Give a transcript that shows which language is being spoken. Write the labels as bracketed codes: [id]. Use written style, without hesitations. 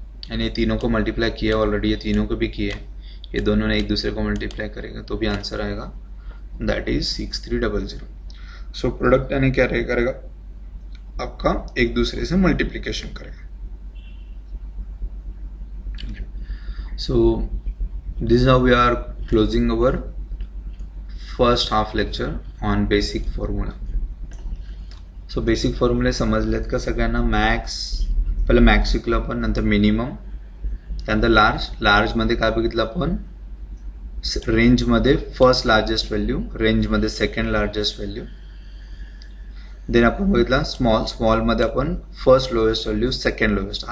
[hi] यानी तीनों को मल्टीप्लाई किया ऑलरेडी, ये तीनों को भी किए, ये दोनों ने एक दूसरे को मल्टीप्लाई करेगा तो भी आंसर आएगा, दैट इज 6300। सो प्रोडक्ट यानी क्या करेगा? आपका एक दूसरे से मल्टीप्लिकेशन करेगा। [en] So this is how we are closing our first half lecture on basic formula. So basic formula [mr] समज लेत का सगळ्यांना? मॅक्स, पहिले मॅक्स शिकलो आपण, नंतर मिनिमम, त्यानंतर लार्ज मध्ये काय बघितलं आपण? रेंज मध्ये फर्स्ट लार्जेस्ट व्हॅल्यू, रेंज मध्ये सेकंड लार्जेस्ट व्हॅल्यू. देन आपण बघितला स्मॉल मध्ये आपण first lowest value, second lowest.